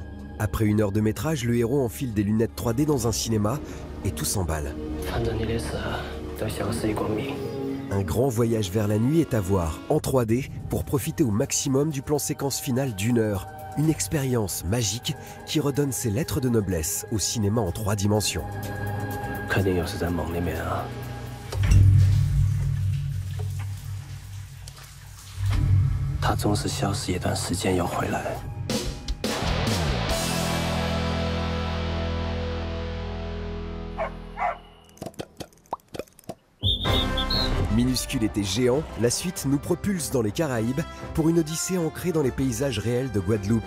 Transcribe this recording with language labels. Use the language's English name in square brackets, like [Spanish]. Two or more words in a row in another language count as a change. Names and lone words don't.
[French] Après 1 heure de métrage, le héros enfile des lunettes 3D dans un cinéma et tout s'emballe. Un grand voyage vers la nuit est à voir en 3D pour profiter au maximum du plan séquence final d'1 heure. Une expérience magique qui redonne ses lettres de noblesse au cinéma en 3 dimensions. [Chinese] 他总是消失一段时间又回来。 [French] Minuscule était géant, la suite nous propulse dans les Caraïbes pour une odyssée ancrée dans les paysages réels de Guadeloupe.